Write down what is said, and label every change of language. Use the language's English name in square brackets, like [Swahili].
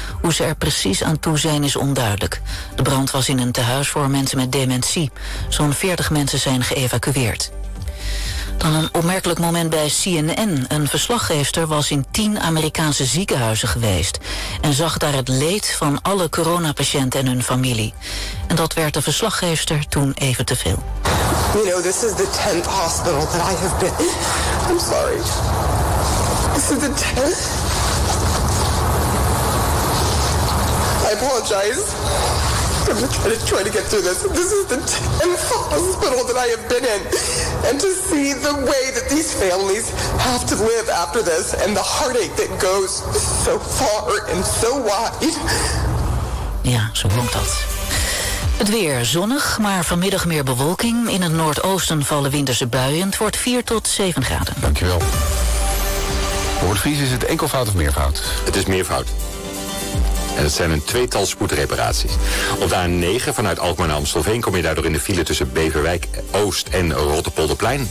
[Dutch] Hoe ze er precies aan toe zijn is onduidelijk. De brand was in een tehuis voor mensen met dementie. Zo'n 40 mensen zijn geëvacueerd. Dan een opmerkelijk moment bij CNN. Een verslaggeefster was in 10 Amerikaanse ziekenhuizen geweest en zag daar het leed van alle coronapatiënten en hun familie. En dat werd de verslaggeefster toen even te veel. [English] You know, this is the 10th hospital that I have been. I'm sorry. This is the 10th. I apologize. I'm trying to get through this. This is the 10th hospital that I have been in. And to see the way that these families have to live after this and the heartache that goes so far and so wide. [Dutch] Ja, zo klonk dat. Het weer zonnig, maar vanmiddag meer bewolking. In het noordoosten vallen winterse buien. Het wordt 4 tot 7 graden. Dankjewel. Voor het Fries is het enkelvoud of meervoud? Het is meervoud. En het zijn een tweetal spoedreparaties. Op de A9 vanuit Alkmaar naar Amstelveen kom je daardoor in de file tussen Beverwijk Oost en Rotterpolderplein.